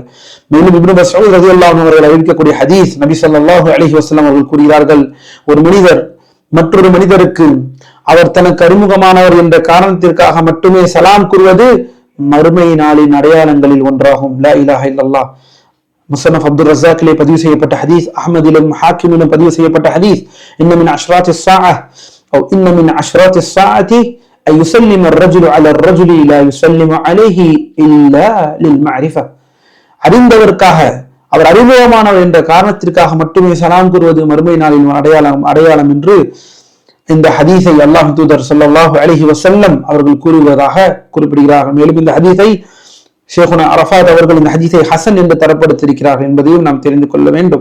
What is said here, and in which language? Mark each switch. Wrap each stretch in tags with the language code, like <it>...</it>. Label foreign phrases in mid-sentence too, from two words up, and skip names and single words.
<ta>மேலும் இப்னு மஸ்ஊத்</ta> <ar>رضي الله عنه</ar> <ta>அவர்கள் அறிவிக்கக்கூடிய ஹதீஸ், நபி</ta> <ar>صلى الله عليه وسلم</ar> <ta>அவர்கள் கூறுகிறார்கள், ஒரு மனிதர் மற்றொரு மனிதருக்கு அவர் தனக்கு அறிமுகமானவர் என்ற காரணத்திற்காக மட்டுமே சலாம் கூறுவது மறுமை நாளின் அடையாளங்களில் ஒன்றாகும்.</ta> <ar>لا إله إلا الله.</ar> <ta>முஸன்னஃப் அப்துர் ரஸாக்கிலே பதிவு செய்யப்பட்ட ஹதீஸ், அஹ்மதிலும் ஹாக்கிமிலும் பதிவு செய்யப்பட்ட ஹதீஸ்,</ta> <ar>إن من أشراط الساعة أو إن من أشراط الساعة أن يسلم الرجل على الرجل لا يسلم عليه إلا للمعرفة.</ar> <ta>அறிந்தவர்க்காக, அவர் அறிமுகமானவர் என்ற காரணத்திற்காக மட்டுமே சலாம் கூறுவது மறுமை நாளின் அடையாளம் என்று இந்த ஹதீஸை அல்லாஹ் தூதர்</ta> <ar>صلى الله عليه وسلم</ar> <ta>அவர்கள் கூறுவதாக குறிப்பிடுகிறார்கள். மேலும் இந்த ஹதீஸை ஷேகுனா அரஃபாத் அவர்கள் இந்த ஹதீஸை ஹசன் என்று தரப்படுத்தியிருக்கிறார்கள் என்பதையும் நாம் தெரிந்து கொள்ள வேண்டும்.</ta>